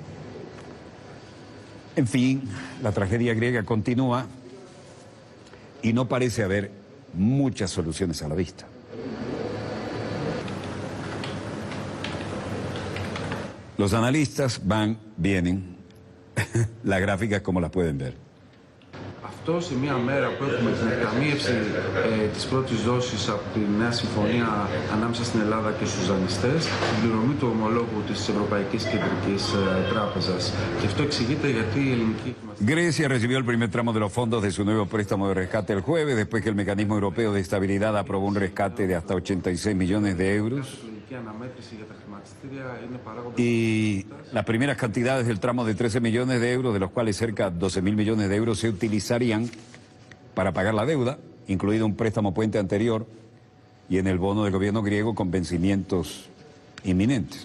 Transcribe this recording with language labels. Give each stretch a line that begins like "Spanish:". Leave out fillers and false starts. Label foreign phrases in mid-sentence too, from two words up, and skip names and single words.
Spanish: En fin, la tragedia griega continúa y no parece haber muchas soluciones a la vista. Los analistas van, vienen, las gráficas como las pueden ver.
Greek: Αυτό σε μια μέρα που έχουμε την εκταμείευση της πρώτης δόσης από τη νέα συμφωνία ανάμεσα στην Ελλάδα και στους δανειστές, την πληρωμή του ομολόγου της Ευρωπαϊκής Κεντρικής Τράπεζας. Και αυτό εξηγείται γιατί η ελληνική...
Spanish: Grecia recibió el primer tramo de los fondos de su nuevo préstamo de rescate el jueves, después que el Mecanismo Europeo de Estabilidad aprobó un rescate de hasta 86 millones de euros. Y las primeras cantidades del tramo de 13 millones de euros, de los cuales cerca de 12.000 millones de euros se utilizarían para pagar la deuda, incluido un préstamo puente anterior y en el bono del gobierno griego con vencimientos inminentes.